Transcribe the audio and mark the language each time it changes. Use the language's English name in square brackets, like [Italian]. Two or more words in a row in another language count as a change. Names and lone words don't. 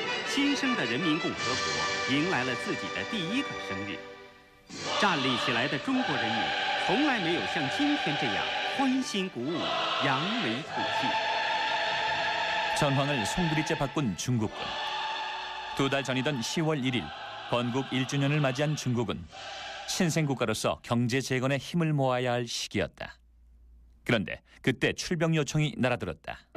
[Chinese] 新生的人民共和国迎来了自己的第一个生日。站立起来的中国人民从来没有像今天这样欢欣鼓舞、扬眉吐气。 [Korean] 전황을 송두리째 바꾼 중국군. 2달 전이던 10월 1일 건국 1주년을 맞이한 중국은 신생국가로서 경제 재건에 힘을 모아야 할 시기였다. 그런데 그때 출병 요청이 날아들었다.